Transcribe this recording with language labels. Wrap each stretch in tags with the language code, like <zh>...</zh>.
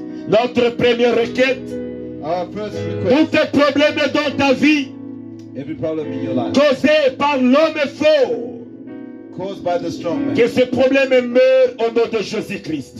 <fr>notre première requête,</fr> <en>Our first</en> <fr>tous</fr> <en>request.</en> <fr>tes problèmes dans ta vie,</fr> <en>Every problem in your life.</en> <fr>causés par l'homme fort,</fr> <en>Caused by the strong man.</en> <fr>que ces problèmes meurent au nom de Jésus-Christ.</fr>